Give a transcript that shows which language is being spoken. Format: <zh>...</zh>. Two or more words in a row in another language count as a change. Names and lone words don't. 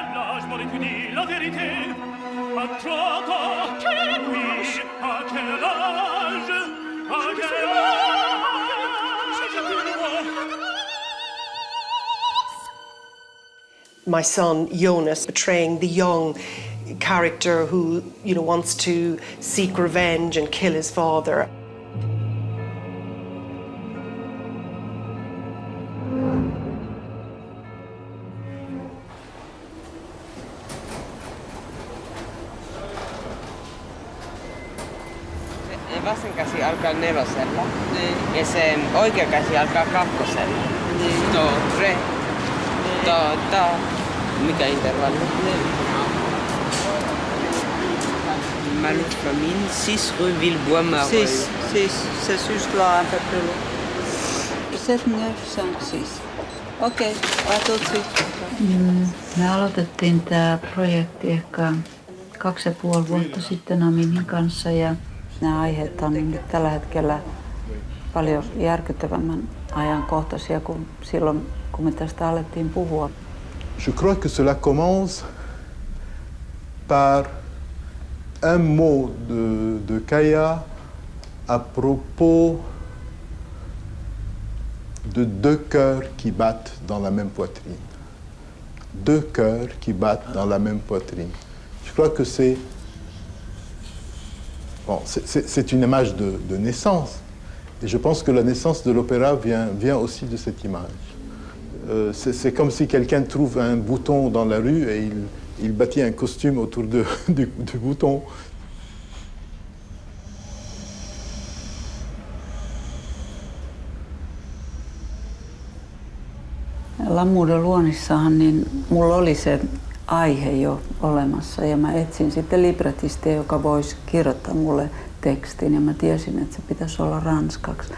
<en>My son Jonas betraying the young character who, wants to seek revenge and kill his father.</en> <fi>Vasen käsi alkaa 4. Ja se oikea käsi alkaa 2. Do, re, do, da. Mikä intervalli?</fi> <fr>Malus famine, 6 rue Villebois-Mareuil. 6, c'est juste là un peu plus loin. 7, 9, 5, 6. Okei, à tout de suite.</fr> <fi>Me aloitettiin tämä projekti ehkä 2,5 vuotta sitten Aminin kanssa ja nämä aiheet on nyt tällä hetkellä paljon järkyttävämmän ajankohtaisia kuin silloin, kun me tästä alettiin puhua.</fi> <fr>Je crois que cela commence par un mot de Kaya à propos de 2 cœurs qui battent dans la même poitrine. 2 cœurs qui battent dans la même poitrine. Je crois que c'est une image de naissance. Et je pense que la naissance de l'opéra vient aussi de cette image. C'est comme si quelqu'un trouve un bouton dans la rue et il bâtit un costume autour du bouton.</fr> <fi>Lammuuden luonnissahan niin mulla oli se aihe jo olemassa ja mä etsin sitten librettistia, joka voisi kirjoittaa mulle tekstin ja mä tiesin, että se pitäisi olla ranskaksi.</fi>